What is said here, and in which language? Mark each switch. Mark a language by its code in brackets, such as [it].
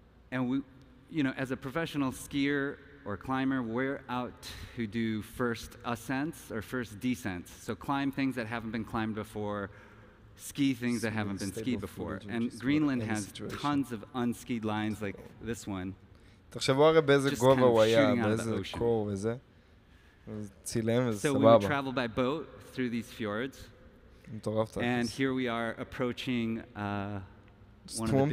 [en] And we, as a professional skier or climber, we're out to do first ascents or first descents. So climb things that haven't been climbed before, ski things that haven't been skied before. And Greenland has tons of unskied lines like this one. [he] תחשבו הרי באיזה גובה הוא היה, באיזה קור וזה. צילם וזה סבבה. [en] So we travel by boat through these fjords. [he] מטורף. [en] And here we are approaching one of the big